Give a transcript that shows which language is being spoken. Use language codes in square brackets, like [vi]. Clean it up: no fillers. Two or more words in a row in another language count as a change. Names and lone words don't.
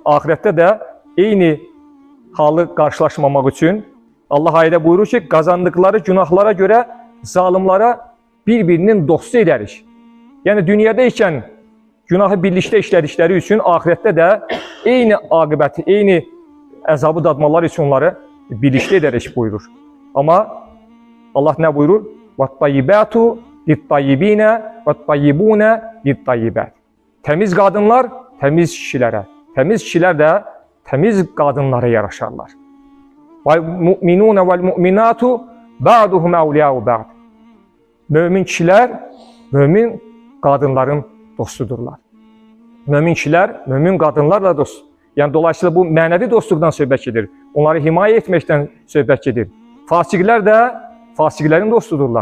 [az] Axirətdə də eyni halı qarşılaşmamaq üçün Allah ayədə buyurur ki, qazandıqları günahlara görə zalimlara bir-birinin dostu edərik. Yəni dünyada ikən günahı birlikdə işlədikləri üçün ahirətdə də eyni aqibəti, eyni əzabı dadmalar üçün onları birlikdə edərək buyurur. Amma Allah nə buyurur? [ar] وَالطَّيِّبَاتُ لِلطَّيِّبِينَ وَالطَّيِّبُونَ لِلطَّيِّبَاتِ. [az] Təmiz qadınlar təmiz kişilərə, təmiz kişilər də təmiz qadınlara yaraşarlar. [ar] وَالْمُؤْمِنُونَ وَالْمُؤْمِنَاتُ بَعْضُهُمْ أَوْلِيَاءُ بَعْضٍ. [az] Mömin kişilər, mömin qadınların dostudurlar. Mömin kişilər, mömin qadınlarla dost. Yəni dolayısıyla bu mənəvi dostluqdan söhbət edir. Onları himayə etməkdən söhbət edir. Fasiqlər də fasiqlərin dostudurlar.